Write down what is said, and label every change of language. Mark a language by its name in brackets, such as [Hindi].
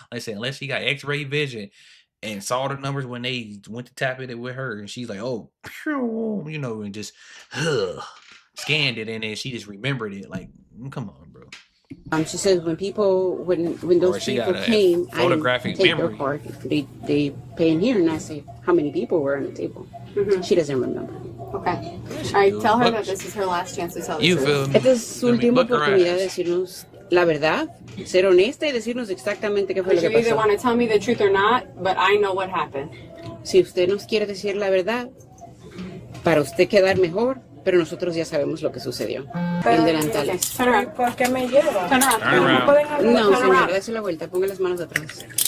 [English] Like I said, unless she got X-ray vision and saw the numbers when they went to tap it with her, and she's like, oh, you know, and just scanned it, and then she just remembered it. Like, come on, bro. She says when those people came, I take their card. They pay in here, and I say how many people were on the table. She doesn't remember. Okay. All right, tell her that this is her last chance to tell the truth. [Spanish] Esta es su última oportunidad de decirnos la verdad, ser honesta y decirnos exactamente qué fue lo que [English] You either [Spanish] pasó. [English] want to tell me the truth or not, but I know what happened. [Spanish] Si usted nos quiere decir la verdad, para usted quedar mejor, pero nosotros ya sabemos lo que sucedió. El delantal. [English] Turn around. [Spanish] ¿Por qué me llevan? [English] Turn around. [Spanish] No, señora, dése la vuelta, ponga las manos atrás.